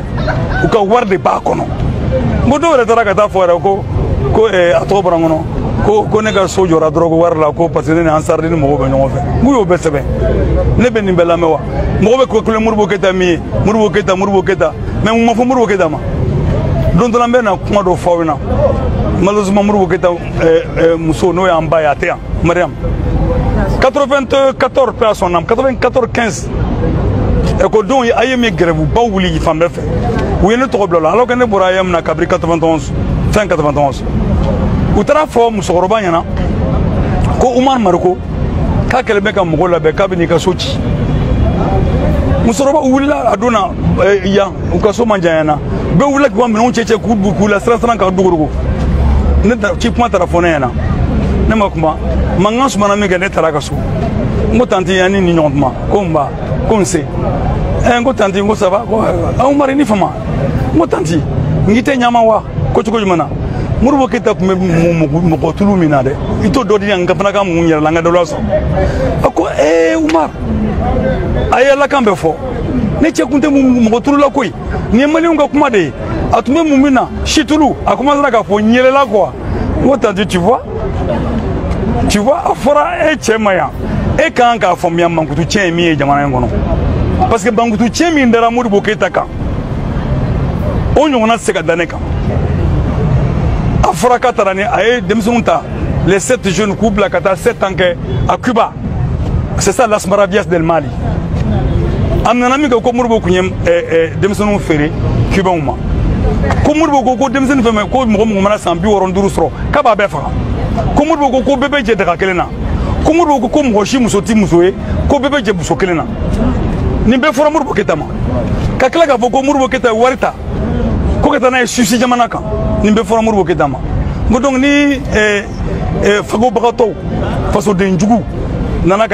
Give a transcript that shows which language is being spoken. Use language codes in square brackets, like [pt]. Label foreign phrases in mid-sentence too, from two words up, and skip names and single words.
[bm] u ka wari de b'a kɔnɔ n ko dɔw yɛrɛ taara ka taa fɔ yɛrɛ ko a tɔgɔ bɔra n kɔnɔ ko ne ka so jɔra dɔrɔn ko wari la ko [fr] parce que [bm] ne ni Ansardi ni mɔgɔw bɛ ɲɔgɔn fɛ n k'u y'o bɛɛ sɛbɛn ne bɛ nin bɛɛ lamɛn wa mɔgɔ bɛ ko kelen Modibo Keyita min ye Modibo Keyita mais mun ma fɔ Modibo Keyita ma don dɔ la n bɛ na kuma dɔ fɔ aw ɲɛna malheureusement Modibo Keyita muso n'o y'an ba ye a tɛ yan Mariam 94 [fr] paix à son âme [bm] 94-15 ekɔdenw ye AYM ye grève-baw wuli fan bɛɛ fɛ u ye ne tɔgɔ bila o la [fr] alors que [bm] ne bɔra AYM na kabiri 91 fin 91 u taara fɔ musokɔrɔba ɲɛna ko Umar Mariko k'a kɛlen bɛ ka mɔgɔw labɛn k'a bɛ n'i ka so ci musokɔrɔba wulila a donna yan u ka so man janyana bɛɛ wulila k'u ka minɛnw cɛ k'u la siran ka dogodogo ne ci kuma taara fɔ ne ɲɛna ne ma kuma mankan sumana min kɛ ne taara ka so n ko tanti yan ni ɲɔgɔn kuma ko n ba ko n se n ko tanti n ko [fr] ça va [bm] ko Umar ni fama n ko tanti n k'i tɛ ɲama wa ko cogo jumɛn na Modibo Keyita tun bɛ mɔgɔ tulu min na dɛ i t'o dɔ di yan n ka fana ka mun yɛrɛ la n ka dɔ la sɔrɔ a ko Umar a ye Alakan bɛɛ fɔ ne cɛ kun tɛ mɔgɔ tulu la koyi nin ye maliyɛnw ka kuma de ye a tun bɛ mun min na situlu a commencera k'a fɔ n yɛlɛla quoi n ko tanti [fr] tu vois [bm] a fɔra e cɛ ma yan e ka kan k'a faamuya mankutu tiɲɛ ye min ye jamana in kɔnɔ [fr] parce que [bm] mankutu tiɲɛ min dara Modibo Keyita kan o ɲɔgɔnna tɛ se ka da ne kan a fɔra k'a taara ni a ye denmisɛnninw ta [fr] les 7 jeunes [bm] k'u bila ka taa 7 ans kɛ [fr] à Cuba c'est ça [es] las maravillas del Mali [bm] a nana min kɛ ko Modibo kun ye denmisɛnninw feere Cubains ma ko Modibo ko denmisɛnnin fɛn fɛn ko mɔgɔ mɔgɔ mana san 65 sɔrɔ k'a b'a bɛɛ faga ko Modibo ko bɛɛ bɛ jɛ daga kelen na ko Modibo ko mɔgɔ si muso tɛ muso ye ko bɛɛ bɛ jɛ muso kelen na nin bɛɛ fɔra Modibo Keyita ma ka tila k'a fɔ ko Modibo Keyita ye wari ta ko ka taa n'a ye Suisse jamana kan nin bɛɛ fɔra Modibo Keyita ma n ko donc ni fagobagatɔw fasoden jugu nana ka